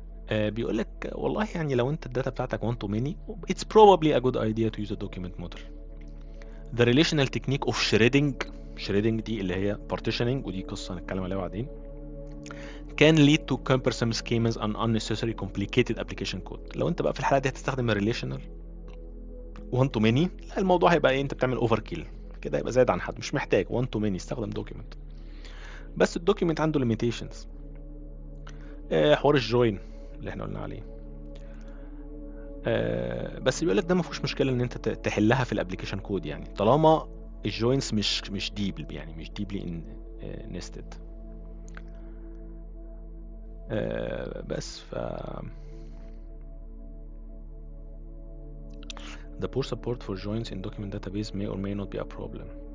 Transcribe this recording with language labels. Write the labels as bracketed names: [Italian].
[Arabic] بيقول لك والله يعني لو انت الداتا بتاعتك [English] one to many it's probably a good idea to use a document model. The relational technique of shredding [Arabic] دي اللي هي [English] partitioning، [Arabic] ودي قصة هنتكلم عليها بعدين، [English] can lead to cumbersome schemas and unnecessary complicated application code. [Arabic] لو انت بقى في الحالة دي هتستخدم الريليشنال one to many، لا الموضوع هيبقى ايه، انت بتعمل اوفر كيل كده، يبقى زايد عن حد، مش محتاج one to many، استخدم document. بس الدوكيمنت عنده limitations، حوار الجوين اللي احنا قلنا عليه. بس بيقول لك ده ما فيهوش مشكله ان انت تحلها في الابلكيشن كود، يعني طالما الجوينتس مش ديب، يعني مش ديبلي نستد. بس [English] the poor support for joins in document database may or may not be a problem.